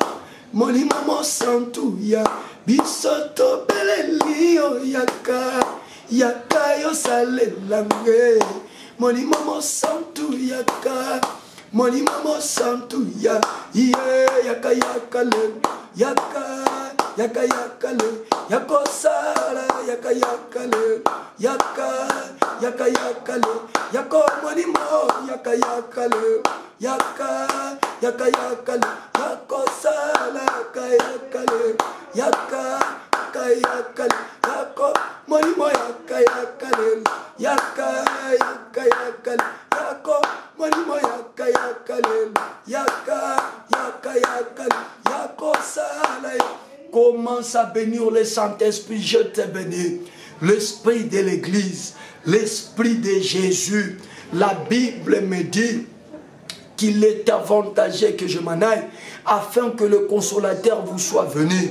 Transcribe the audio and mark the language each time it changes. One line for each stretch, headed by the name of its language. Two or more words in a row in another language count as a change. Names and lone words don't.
Lingala: Molimo santu ya. Bisoto belelio yaka. Yaka yo sale langue. Molimo santu yaka. Molimo santu ya. Yaka yaka le. Yaka. Yaka yaka le. Yako sala. Yaka yaka le. Yaka. Yaka yaka le. Yako molimo. Yaka yaka le. Yaka. Yaka yaka le. Yako sala. Yaka yaka le. Yaka. Yaka yaka le. Yako molimo. Yaka yaka le. Yaka. Yaka yaka le. Yako molimo. Yaka yaka le. Yaka. Yaka yaka le. Yako sala.
French: Commence à bénir le Saint-Esprit, je te bénis. L'Esprit de l'Église, l'Esprit de Jésus. La Bible me dit qu'il est avantageux que je m'en aille afin que le consolateur vous soit venu.